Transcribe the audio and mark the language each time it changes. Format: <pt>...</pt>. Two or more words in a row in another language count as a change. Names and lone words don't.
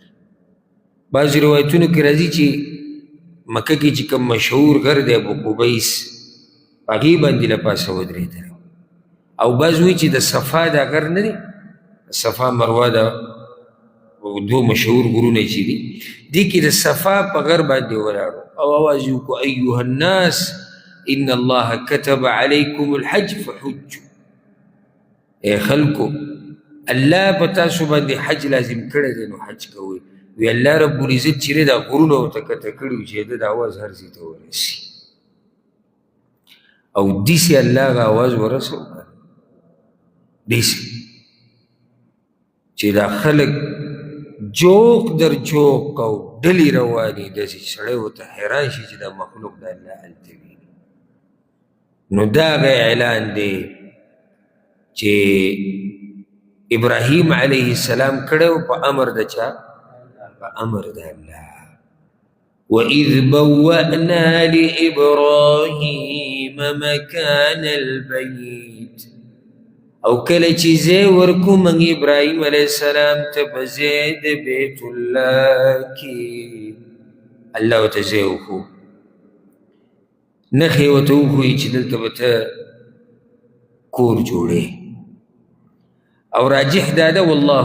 <ps>بعضې روایتونو کې راځي چې مکه کې چې کوم مشهور غر دی ابو قبیس په هغې باندې له پاسه ودرېدلی او بعض وایي چې د صفا دا غر نه دی صفا مروه دا دو مشهور غرونه چې دي دې کې د صفا په غر باندې ولاړو او اواز یې وکړو</ps> <ar>ایها الناس ان الله كتب عليكم الحج فحجوا.</ar> <ps>ای خلکو الله په تاسو باندې حج لازم کړی دی نو حج کوئ. وی الله رب العزت چې دا غرونه ورته کته کړي وي چې د اواز هر ځای ته ورسي او داسې الله هغه اواز ورسو داسې چې دا خلک جوق در جوق او ډلې روانې داسې سړی ورته حیران شي چې دا مخلوق د الله هلته وي. نو دا هغه اعلان دی چې ابراهیم</ps> <ar>علیه السلام</ar> <ps>کړی و په امر د چا؟ په امر د الله.</ps> <ar>وَإِذْ بَوَّأْنَا لِإِبْرَاهِيمَ مَكَانَ الْبَيْتِ</ar> <ps>او کله چې ځای ورکو موږ ابراهیم</ps> <ar>علیه السلام</ar> <ps>ته په ځای د بیت الله کې الله ورته ځای وښو نښې ورته وښویي چې دلته به ته کور جوړې او راجح دا ده والله</ps>